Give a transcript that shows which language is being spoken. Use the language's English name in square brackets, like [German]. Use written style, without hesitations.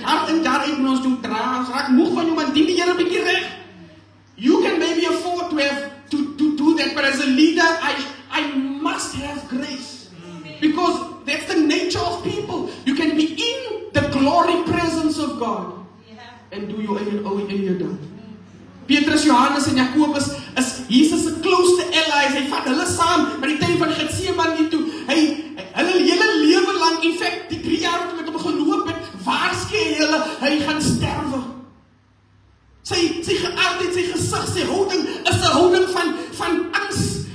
[Afrikaans] Jaar in jaar uit moet ons doen dra, ons raak moeg van jou, maar dien die Here 'n bietjie reg. [English] You can maybe afford to have to do that, but as a leader, I must have grace. Because that's the nature of people. You can be in the glory presence of God and do your own ding. [Afrikaans] Petrus, Johannes en Jakobus is Jesus se [English] close allies. [Afrikaans] Hy vat hulle saam by die tyd van Getsemane toe. Hulle hele lewe lang, [English] in fact, [Afrikaans] die 3 jaar wat hulle met hom geloop het, waarsku hy gaan sterwe. Sy geaardheid, sy gesig, sy houding is 'n houding van angs.